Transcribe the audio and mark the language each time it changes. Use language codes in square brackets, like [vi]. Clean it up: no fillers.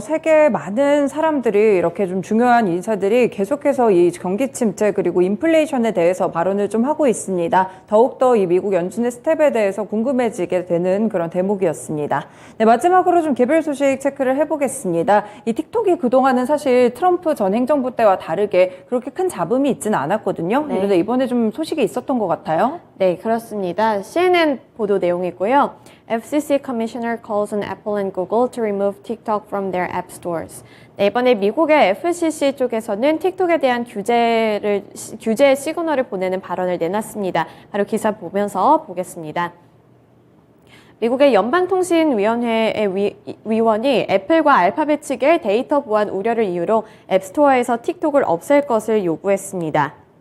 [ko] 세계 많은 사람들이 이렇게 좀 중요한 인사들이 계속해서 이 경기 침체 그리고 인플레이션에 대해서 발언을 좀 하고 있습니다. 더욱더 이 미국 연준의 스텝에 대해서 궁금해지게 되는 그런 대목이었습니다. 뉴스였습니다. 네, 마지막으로 좀 개별 소식 체크를 해보겠습니다. 이 틱톡이 그동안은 사실 트럼프 전 행정부 때와 다르게 그렇게 큰 잡음이 있지는 않았거든요. 네. 그런데 이번에 좀 소식이 있었던 것 같아요. 네, 그렇습니다. CNN 보도 내용이고요. [en] FCC Commissioner calls on Apple and Google to remove TikTok from their app stores. [ko] 네, 이번에 미국의 FCC 쪽에서는 틱톡에 대한 규제 시그널을 보내는 발언을 내놨습니다. 바로 기사 보면서 보겠습니다. 미국의 연방통신위원회의 위원이 애플과 알파벳 측의 데이터 보안 우려를 이유로 앱스토어에서 틱톡을 없앨 것을 요구했습니다.